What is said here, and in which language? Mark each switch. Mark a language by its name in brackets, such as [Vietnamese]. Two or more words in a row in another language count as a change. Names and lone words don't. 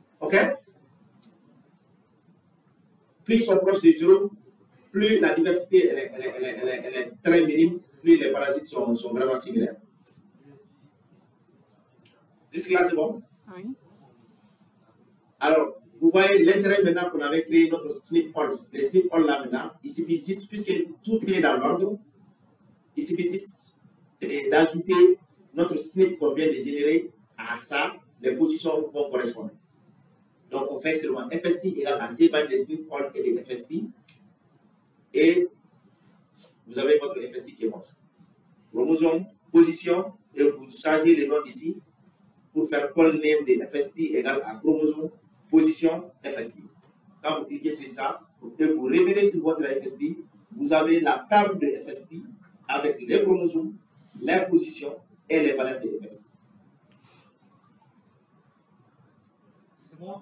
[French] Plus ils sont proches de 0, plus la diversité elle est très minime, plus les parasites sont vraiment similaires. Jusque-là, c'est bon? Oui. Alors, vous voyez l'intérêt maintenant qu'on avait créé notre SNP all. Les SNP all là maintenant, il suffit juste, puisque tout est dans l'ordre, il suffit juste d'ajouter notre SNP qu'on vient de générer à ça, les positions vont correspondre. Donc, on fait seulement FST égale à C des SNP all et des FST. Et vous avez votre FST qui est comme ça. Chromosome, position, et vous changez le nom ici pour faire [English] call name [French] de FST égale à chromosome, position, FST. Quand vous cliquez sur ça, et vous revenez sur votre FST, vous avez la table de FST avec les chromosomes, les positions et les valeurs de FST. C'est bon?